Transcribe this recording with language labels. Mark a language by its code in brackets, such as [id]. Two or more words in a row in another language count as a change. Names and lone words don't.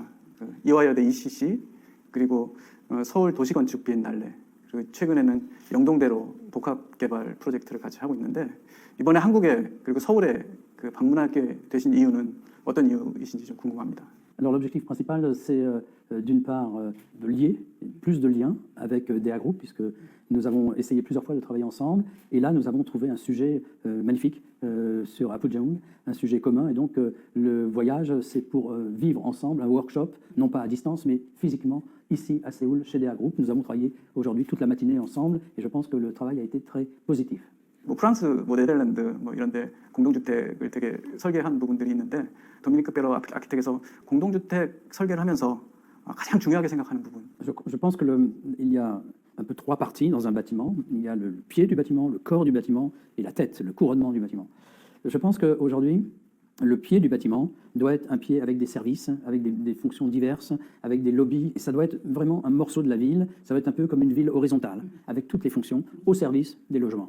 [ko] 이화여대 ECC, 그리고 서울 도시건축 비엔날레, 그리고 최근에는 영동대로 복합개발 프로젝트를 같이 하고 있는데, 이번에 한국에 그리고 서울에 방문하게 되신 이유는 어떤 이유이신지 좀 궁금합니다. [fr] Alors l'objectif principal, c'est d'une part de lier, plus de liens avec DA Group, puisque nous avons essayé plusieurs fois de travailler ensemble, et là nous avons trouvé un sujet magnifique sur Apgujeong, un sujet commun, et donc le voyage, c'est pour vivre ensemble un workshop, non pas à distance, mais physiquement, ici à Séoul, chez DA Group. Nous avons travaillé aujourd'hui toute la matinée ensemble, et je pense que le travail a été très positif. [ko] 프랑스, 네덜란드 이런 데 공동주택을 되게 설계한 부분들이 있는데, 도미니크 페로 아키텍에서 공동주택 설계를 하면서 가장 중요하게 생각하는 부분. [fr] Je pense qu'il y a un peu trois parties dans un bâtiment. Il y a le pied du bâtiment, le corps du bâtiment et la tête, le couronnement du bâtiment. Je pense qu'aujourd'hui, le pied du bâtiment doit être un pied avec des services, avec des fonctions diverses, avec des lobbies. Et ça doit être vraiment un morceau de la ville. Ça doit être un peu comme une ville horizontale, avec toutes les fonctions au service des logements.